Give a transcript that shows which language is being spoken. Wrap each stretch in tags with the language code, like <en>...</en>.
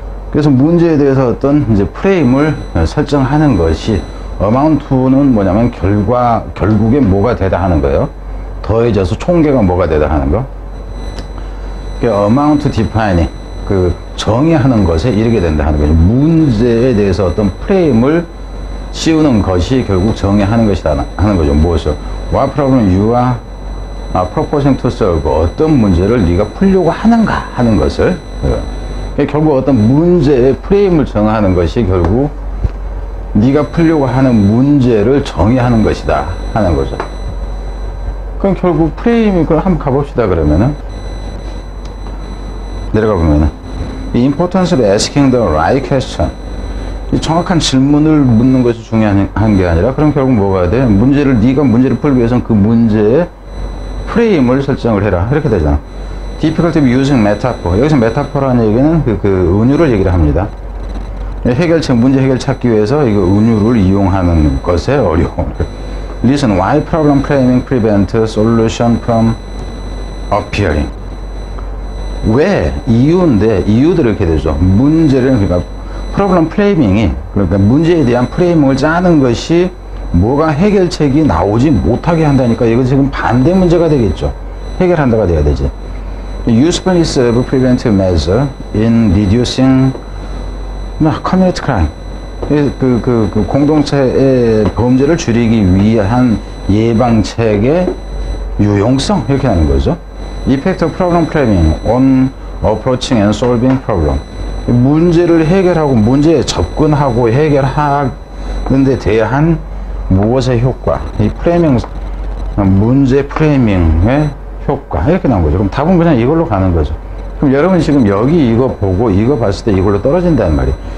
<ko>그래서 문제에 대해서 어떤 이제 프레임을 설정하는 것이 amount는 뭐냐면 결국에 뭐가 되다 하는 거예요. 더해져서 총계가 뭐가 되다 하는 거. amount defining 정의하는 것에 이르게 된다 하는 거죠. 문제에 대해서 어떤 프레임을 씌우는 것이 결국 정의하는 것이다 하는 거죠. 무엇을?</ko> <en>What problem you are proposing to solve?</en> <ko>어떤 문제를 네가 풀려고 하는가 하는 것을 결국 어떤 문제의 프레임을 정하는 것이 결국 네가 풀려고 하는 문제를 정의하는 것이다 하는 거죠. 그럼 결국 프레임이 그걸 한번 가봅시다. 그러면은 내려가 보면은</ko> <en>importance of asking the right question.</en> <ko>정확한 질문을 묻는 것이 중요한 게 아니라 그럼 결국 뭐가 돼? 네가 문제를 풀기 위해서는 그 문제의 프레임을 설정을 해라. 이렇게 되잖아.</ko> <en>difficulty of using metaphor.</en> <ko>여기서 metaphor라는 얘기는 그 은유를 얘기를 합니다. 문제 해결 찾기 위해서 이거 은유를 이용하는 것에 어려움.</ko> <en>Listen, why problem framing prevent solution from appearing?</en> <ko>왜? 이유들이 이렇게 되죠. 그러니까 프로블럼 프레이밍이 그러니까 문제에 대한 프레이밍을 짜는 것이 뭐가 해결책이 나오지 못하게 한다니까 이거 지금 반대 문제가 되겠죠. 해결한다가 돼야 되지.</ko> <en>Usefulness of preventive measure in reducing community crime.</en> <ko>그 공동체의 범죄를 줄이기 위한 예방책의 유용성, 이렇게 하는 거죠.</ko> <en>Effective problem framing on approaching and solving problem.</en> <ko>문제를 해결하고 문제에 접근하고 해결하는 데 대한 무엇의 효과, 이 프레이밍, 문제 프레이밍의 효과, 이렇게 나온 거죠. 그럼 답은 그냥 이걸로 가는 거죠. 그럼 여러분 지금 여기 이거 보고 이거 봤을 때 이걸로 떨어진다는 말이에요.</ko>